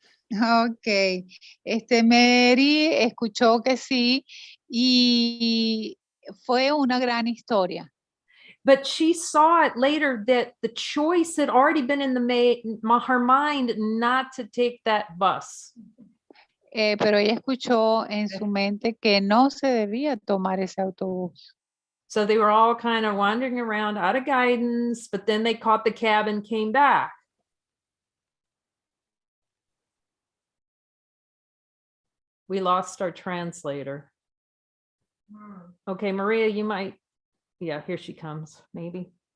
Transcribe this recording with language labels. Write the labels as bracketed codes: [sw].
[es] Ok, Mary escuchó que sí y fue una gran historia. [en] But she saw it later that the choice had already been in her mind not to take that bus. [es] Pero ella escuchó en su mente que no se debía tomar ese autobús. [en] So they were all kind of wandering around out of guidance, but then they caught the cab and came back. We lost our translator. Okay, Maria, you might, yeah, here she comes, maybe.